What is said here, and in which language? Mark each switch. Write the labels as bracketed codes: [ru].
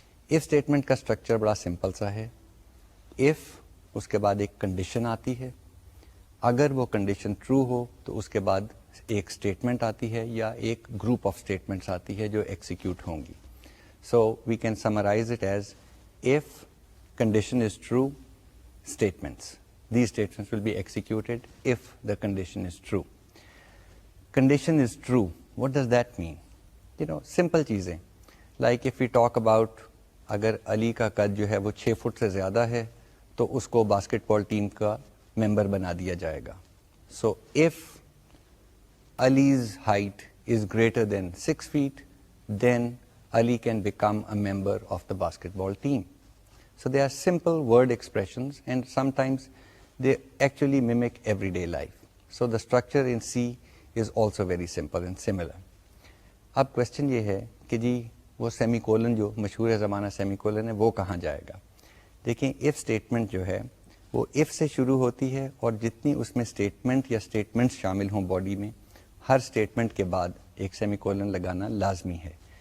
[ur] If statement کا structure بڑا simple سا ہے. اف اس کے بعد ایک کنڈیشن آتی ہے، اگر وہ کنڈیشن ٹرو ہو تو اس کے بعد ایک اسٹیٹمنٹ آتی ہے یا ایک گروپ آف اسٹیٹمنٹس آتی ہے جو ایکسیکیوٹ ہوں گی. [en] So we can summarise it as if condition is true, statements. These statements will be executed if the condition is true. Condition is true. What does that mean? You know, simple چیزیں. Like if we talk about [ur] اگر علی کا قد جو ہے وہ 6 fit سے زیادہ ہے تو اس کو باسکٹ بال ٹیم کا ممبر بنا دیا جائے گا. [en] So if Ali's height is greater than 6 feet, then Ali can become a member of the basketball team. So they are simple word expressions and sometimes they actually mimic everyday life. So the structure in C is also very simple and similar. [ur] اب question یہ ہے کہ جی وہ semi colon جو مشہور زمانہ semi colon ہے وہ کہاں جائے گا. دیکھیں if statement جو ہے وہ if سے شروع ہوتی ہے اور جتنی اس میں statement یا statements شامل ہوں باڈی میں ہر statement کے بعد ایک سیمی کولن لگانا لازمی ہے.